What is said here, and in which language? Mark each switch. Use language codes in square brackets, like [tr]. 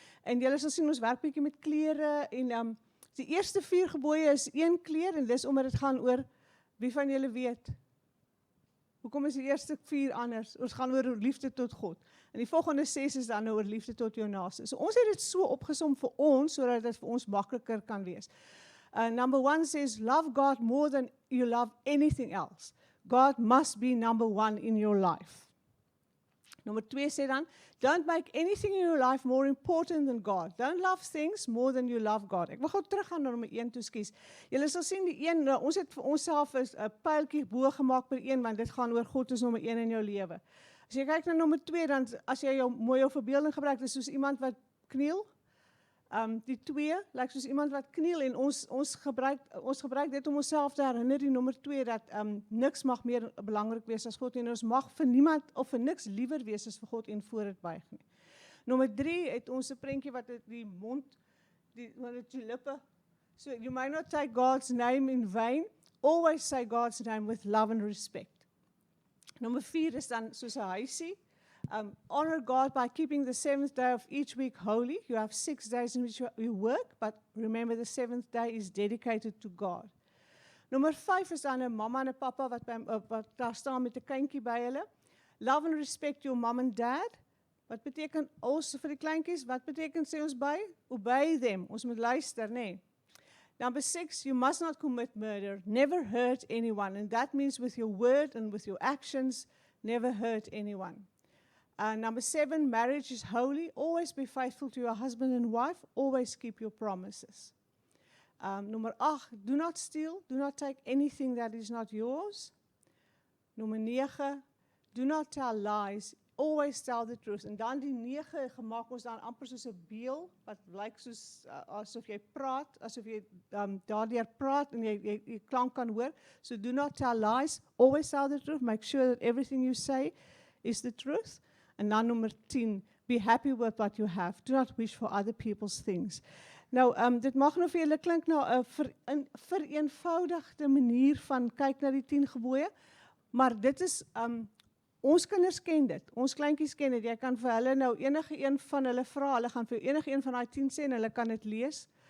[af] En julle sal sien ons werk bietjie met kleure en die eerste 4 gebooie is 1 kleur en dis omdat dit gaan oor wie van julle weet. Hoekom is die eerste 4 anders? Ons gaan oor liefde tot God. En die volgende 6 is dan oor liefde tot jou naaste. So ons het dit so opgesom vir ons sodat dit vir ons makliker kan wees. [en] Number 1 says, love God more than you love anything else. God must be number 1 in your life. Number 2 [af] sê dan, [en] don't make anything in your life more important than God. Don't love things more than you love God. [af] Ek wil gou teruggaan na nommer 1 toe skies. Julle sal sien die een, ons het vir onsself 'n pyltjie bo gemaak by 1 want dit gaan oor God is nommer 1 in jou lewe. As jy kyk na nommer 2 dan as jy jou verbeelding gebruik, dis soos iemand wat kniel. Die 2 lyk soos iemand wat kniel en ons gebruik dit om onsself te herinner die nommer 2 dat niks mag meer belangrik wees as God en ons mag vir niemand of vir niks liewer wees as vir God en voor dit buig nie. Nommer 3 het ons 'n prentjie wat die mond die lippe. [en] So you may not take God's name in vain, always say God's name with love and respect. [af] Nommer 4 is dan soos 'n huisie. [en] Honor God by keeping the 7th day of each week holy. You have 6 days in which you work, but remember the 7th day is dedicated to God. [af] Nommer 5 is dan 'n mamma en 'n pappa wat daar staan met 'n kindjie by hulle. [en] Love and respect your mom and dad. [af] Wat beteken ons vir die kleintjies? Wat beteken sê ons by? [en] Obey them. [af] Ons moet luister, nê? [en] Number 6, you must not commit murder. Never hurt anyone. And that means with your word and with your actions, never hurt anyone. Number 7, marriage is holy. Always be faithful to your husband and wife. Always keep your promises. Number 8, do not steal. Do not take anything that is not yours. Nummer 9, do not tell lies. Always tell the truth. [af] En dan die 9 gemaak ons dan amper soos 'n beeld wat lyk soos asof jy praat, asof jy daardeur praat en jy klank kan hoor. [en] So do not tell lies. Always tell the truth. Make sure that everything you say is the truth. [af] En dan nommer 10, [en] be happy with what you have. Do not wish for other people's things. [af] Nou, dit mag nou vir julle klink na 'n vereenvoudigde manier van kyk na die 10 gebooie, maar dit is ons kinders ken dit. Ons kleintjies ken dit. Jy kan vir hulle nou enige een van hulle vra, hulle gaan vir enige een van daai 10 sê en hulle kan dit lees.